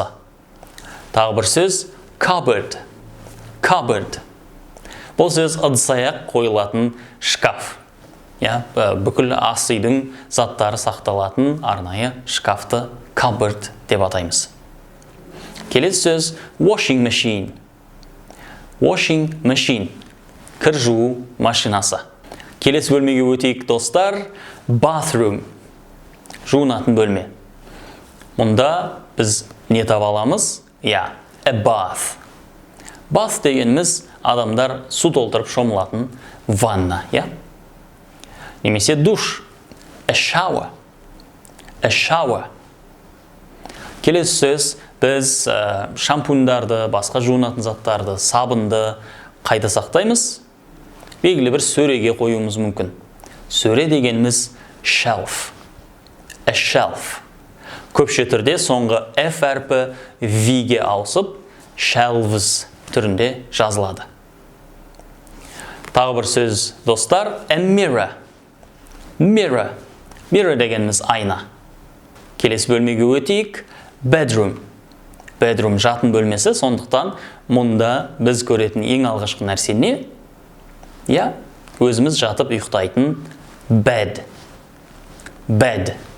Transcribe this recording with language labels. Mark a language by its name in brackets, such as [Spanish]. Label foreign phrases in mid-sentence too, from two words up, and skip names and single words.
[Kazakh] Тағы бір сөз [English] cupboard. Cupboard. [Kazakh] Бұл сөз ыдыс-аяқ қойылатын шкаф. Бүкіл ас үйдің заттары сақталатын арнайы шкафты cupboard деп атаймыз. Келесі сөз [English] washing machine. Washing machine. [Kazakh] Кір жуу машинасы. Келесі бөлмеге өтейік, достар. Bathroom. Жуынатын бөлме. Мұнда біз не таба аламыз? [English] A bath. [Kazakh] Bath дегеніміз адамдар су толтырып шомылатын ванна, Немесе душ. [English] A shower. A shower. [Kazakh] Келесі сөз, біз шампундарды, басқа жуынатын заттарды, сабынды қайда сақтаймыз? Белгілі бір сөреге қоюымыз мүмкін. Сөре дегеніміз [English] shelf. A shelf. [Kazakh] Көпше түрде соңғы F әрпі V-ге ауысып, shelves түрінде жазылады. Тағы бір сөз, достар, [English] a mirror. Mirror. Mirror [Kazakh] дегеніміз айна. Келесі бөлмеге өтейік, bedroom. Bedroom жатын бөлмесі, сондықтан мұнда біз көретін ең алғашқы нәрсе не? Өзіміз жатып ұйықтайтын bed. [English] Bed.